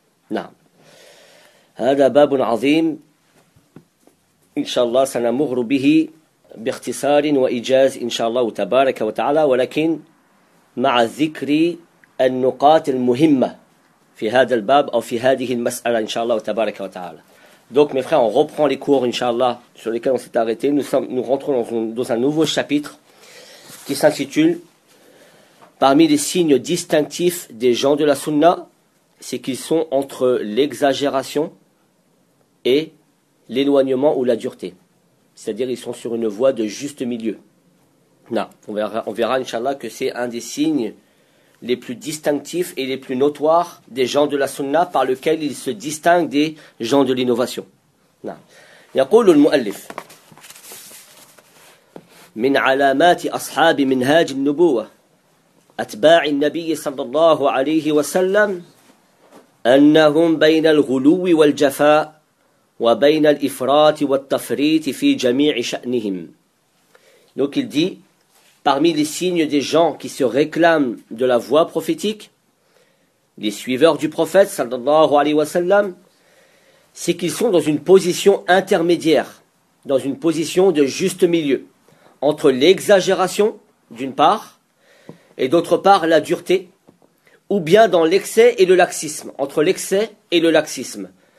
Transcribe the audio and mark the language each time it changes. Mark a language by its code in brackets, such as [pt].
[ar] نعم، هذا باب عظيم، إن شاء الله سنمر به باختصار وإيجاز إن شاء الله تبارك وتعالى، ولكن مع ذكر النقاط المهمة في هذا الباب أو في هذه المسألة إن شاء الله تبارك وتعالى. [fr] Donc mes frères, on reprend les cours [ar] إن شاء الله [fr] sur lesquels on s'est arrêté. Nous rentrons dans un nouveau chapitre qui s'intitule Parmi les signes distinctifs des gens de la Sunna, c'est qu'ils sont entre l'exagération et l'éloignement ou la dureté. C'est-à-dire ils sont sur une voie de juste milieu. Non, on verra [ar] إن شاء الله [fr] que c'est un des signes les plus distinctifs et les plus notoires des gens de la sunna par lequel ils se distinguent des gens de l'innovation. [ar] يقول المؤلف من علامات أصحاب منهاج النبوة أتباع النبي صلى الله عليه وسلم أنهم بين الغلو والجفاء وبين الإفراط والتفريط في جميع شأنهم. [fr] Donc il dit: parmi les signes des gens qui se réclament de la voie prophétique, les suiveurs du prophète, [ar] sallallahu alayhi wa sallam, [fr] c'est qu'ils sont dans une position intermédiaire, dans une position de juste milieu, entre l'exagération, d'une part, et d'autre part la dureté, ou bien dans l'excès et le laxisme, entre l'excès et le laxisme.